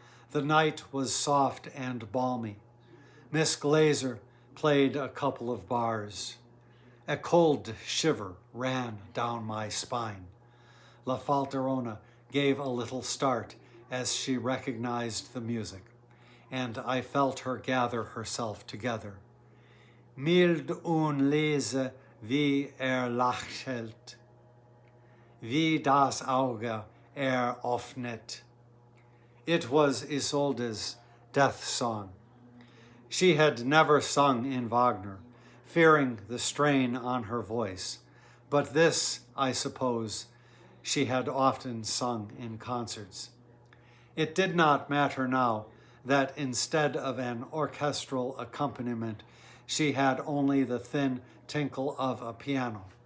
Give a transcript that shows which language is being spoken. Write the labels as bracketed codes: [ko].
[en] The night was soft and balmy. Miss Glazer played a couple of bars. A cold shiver ran down my spine. La Falterona gave a little start as she recognized the music, and I felt her gather herself together. [de] Mild und leise wie lächelt, wie das Auge öffnet. [en] It was Isolde's death song. She had never sung in Wagner, fearing the strain on her voice, but this, I suppose, she had often sung in concerts. It did not matter now that instead of an orchestral accompaniment, she had only the thin tinkle of a piano.